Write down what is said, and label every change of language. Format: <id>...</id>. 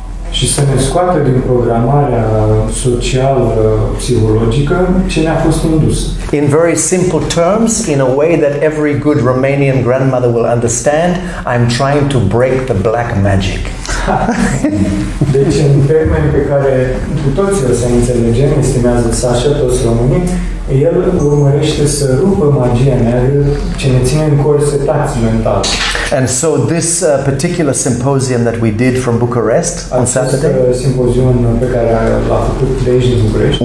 <ro>Și să ne scoată din programarea socială, psihologică, ce ne-a fost indusă.</ro> <en>In very simple terms, in a way that every good Romanian grandmother will understand, I'm trying to break the black magic.</en> <ro>Deci, în termeni pe care cu toții o să înțelegem, estimează Sacha, toți românii, el urmărește să rupă magia neagră ce ne ține încorsetați mental.</ro> <en>And so this particular symposium that we did from Bucharest on Saturday,</en> <ro>simpozion pe care l-a făcut de aici din București,</ro>